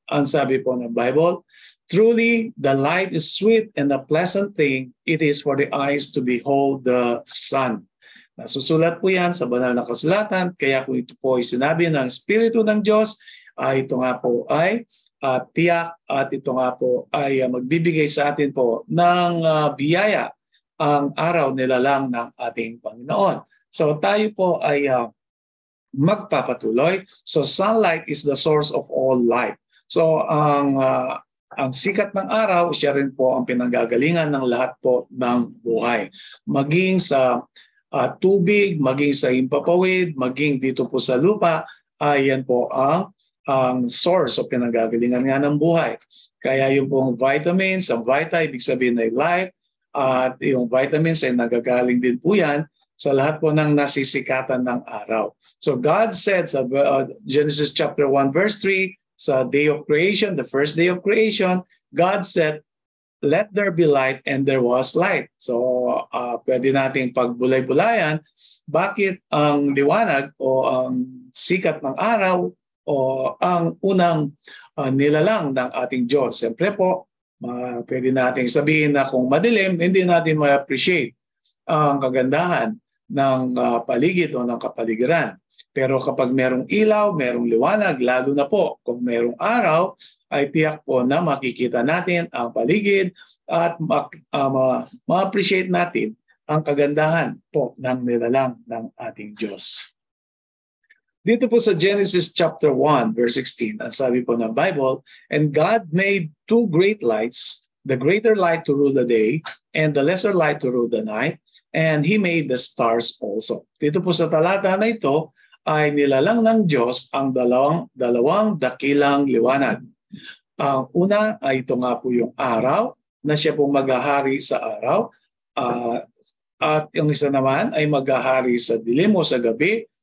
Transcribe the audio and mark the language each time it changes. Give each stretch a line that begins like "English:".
Filipino: Ang sabi po ng Bible,
English: "Truly, the light is sweet and a pleasant thing. It is for the eyes to behold the sun."
Filipino: Nasusulat po yan sa banal na kasulatan. Kaya kung ito po ay sinabi ng Espiritu ng Diyos, ito nga po ay tiyak at ito nga po ay magbibigay sa atin po ng biyaya ang araw nilalang ng ating Panginoon. So tayo po ay magpapatuloy.
English: So sunlight is the source of all light.
Filipino: So ang sikat ng araw, siya rin po ang pinanggagalingan ng lahat po ng buhay. Maging sa tubig, maging sa himpapawid, maging dito po sa lupa, yan po ang source o pinanggagalingan nga ng buhay. Kaya yung pong vitamins, ang vita, ibig sabihin ay life, at yung vitamins ay nagagaling din po yan sa lahat po ng nasisikatan ng araw.
English: So God said sa Genesis chapter 1 verse 3, sa day of creation, the first day of creation, God said, "Let there be light," and there was light.
Filipino: So pwede nating pagbulay-bulayan bakit ang liwanag o ang sikat ng araw o ang unang nilalang ng ating Diyos. Siyempre po, pwede nating sabihin na kung madilim, hindi natin ma-appreciate ang kagandahan ng paligid o ng kapaligiran. Pero kapag merong ilaw, merong liwanag, lalo na po kung merong araw, ay tiyak po na makikita natin ang paligid at ma-appreciate natin ang kagandahan po ng nilalang ng ating Diyos. Dito po sa Genesis chapter 1 verse 16, ang sabi po ng Bible,
English: "And God made two great lights, the greater light to rule the day, and the lesser light to rule the night, and He made the stars also."
Filipino: Dito po sa talata na ito ay nilalang ng Diyos ang dalawang dakilang liwanag. Ang una ay ito nga po yung araw, na siya pong maghahari sa araw. At yung isa naman ay maghahari sa dilim o sa gabi.